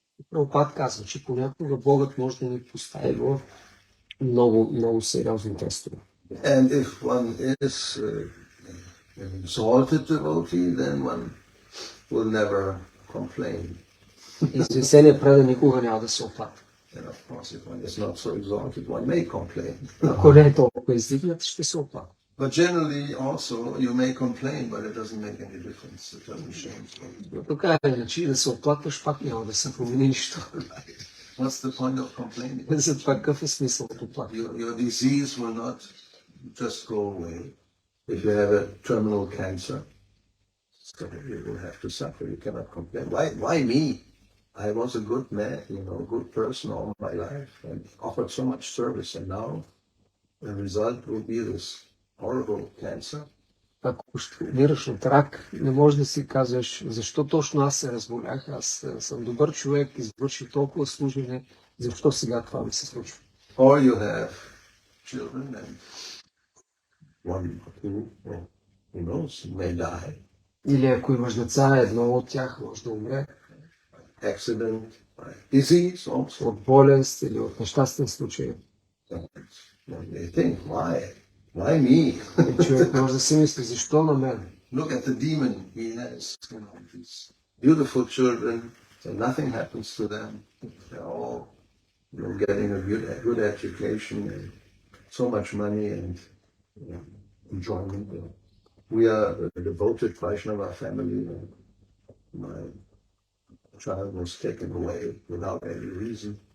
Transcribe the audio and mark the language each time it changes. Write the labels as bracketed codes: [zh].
[bg] Прабхупад казва, че понякога Богът може да ни постави в много сериозни тестове. [en] And if one is an exalted devotee, then one will never complain. [bg] Извисеният предан никога няма да се оплаква. [en] And of course, if one is not so exalted, one may complain. [bg] Ако не е толкова издигнат, ще се оплаква. [en] But generally, also, you may complain, but it doesn't make any difference. It doesn't change. [bg] Така е, иначе да се оплакваш, пак няма да се промени нищо. [en] What's the point of complaining? [bg] За това какъв е смисъл от оплакване? [en] Your disease will not just go away. If you have a terminal cancer, so you will have to suffer. You cannot complain. Why me? I was a good man, good person all my life, and offered so much service, and now the result will be this horrible cancer. [bg] Ако ще умираш от рак, не можеш да си казваш, защо точно аз се разболях, аз съм добър човек, извърших толкова служене, защо сега това ми се случва? [en] Or you have children and one who knows, may die. [bg] Или ако имаш деца, едно от тях може да умре. [en] Accident, disease also. [bg] От болест или от нещастен случай. [en] They think, why me? [bg] Човек може да си мисли, защо на мен? [en] Look at the demon he has, these beautiful children, and nothing happens to them. They're all getting a good education and so much money and enjoyment. We are a devoted Vaishnava family. My child was taken away without any reason.